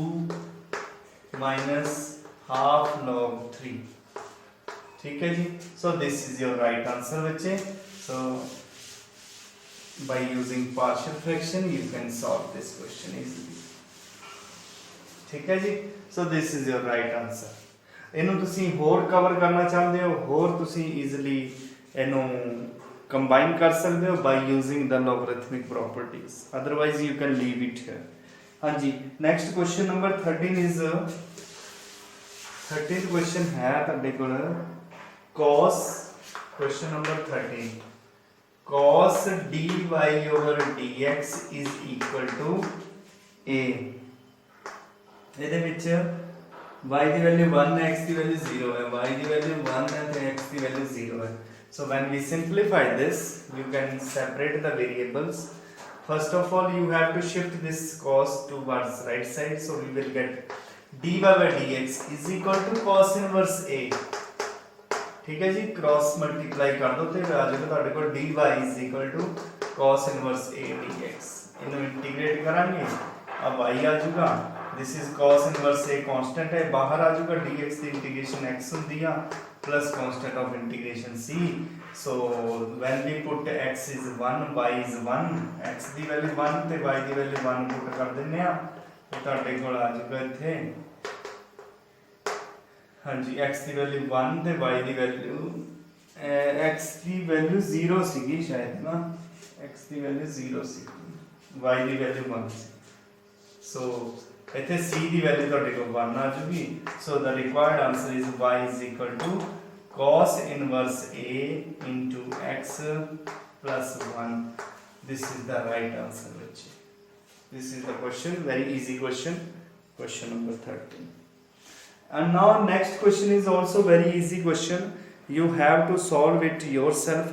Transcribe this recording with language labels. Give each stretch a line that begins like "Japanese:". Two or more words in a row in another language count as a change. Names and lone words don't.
English: minus half log 3
Hindi: ठीक है जी
English: so this is your right answer बच्चे so by using partial fraction you can solve this question easily
Hindi: ठीक है जी
English: so this is your right answer
Punjabi: ਇਹਨੂੰ ਤੁਸੀਂ ਹੋਰ ਕਵਰ ਕਰਨਾ ਚਾਹੁੰਦੇ ਹੋ ਹੋਰ ਤੁਸੀਂ ਈਜ਼ੀਲੀ ਇਹਨੂੰ ਕੰਬਾਈਨ ਕਰ ਸਕਦੇ ਹੋ
English: by using the logarithmic properties otherwise you can leave it here ਹਾਂਜੀ next question number 13 is 13th question
Punjabi: ਹੈ ਤੁਹਾਡੇ ਕੋਲ
English: cos question number 13 cos dy over dx is equal to a
Punjabi: ਇਹਦੇ ਵਿੱਚ y ਦੀ ਵੈਲਿਊ 1 ਹੈ x ਦੀ ਵੈਲਿਊ 0 ਹੈ y ਦੀ ਵੈਲਿਊ 1 ਹੈ ਤੇ x ਦੀ ਵੈਲਿਊ
English: 0 ਹੈ so when we simplify this you can separate the variables first of all you have to shift this cos towards right side so we will get dy by dx is equal to cos inverse a
Hindi: ठीक है जी
English: cross multiply
Hindi: कर दो
Punjabi: ਤੇ ਆ ਜਾਏਗਾ ਤੁਹਾਡੇ ਕੋਲ
English: dy is equal to cos inverse a dx
Punjabi: ਇਹਨੂੰ ਇੰਟੀਗ੍ਰੇਟ ਕਰਾਂਗੇ
Hindi: अब y आ जाएगा
English: this is cos inverse a constant
Hindi: है बाहर आ जाएगा dx की इंटीग्रेशन x होती है
English: plus constant of integration c so when we put x is 1 y is 1
Punjabi: x ਦੀ ਵੈਲਿਊ 1 ਤੇ y ਦੀ ਵੈਲਿਊ 1 ਪੁੱਟ ਕਰ ਦਿੰਨੇ ਆ ਤੇ ਤੁਹਾਡੇ ਕੋਲ ਆ ਜਾਊਗਾ ਇੱਥੇ ਹਾਂਜੀ x ਦੀ ਵੈਲਿਊ 1 ਤੇ y ਦੀ ਵੈਲਿਊ x ਦੀ ਵੈਲਿਊ 0 ਸੀਗੀ ਸ਼ਾਇਦ ਨਾ x ਦੀ ਵੈਲਿਊ 0 ਸੀ y ਦੀ ਵੈਲਿਊ 1 ਸੀ so ਇੱਥੇ c ਦੀ ਵੈਲਿਊ ਤੁਹਾਡੇ ਕੋਲ 1 ਆ
English: ਜੂਗੀ so the required answer is y is equal to cos inverse a into x plus 1 this is the right answer बच्चे this is the question very easy question number 13 and now next question is also very easy question you have to solve it yourself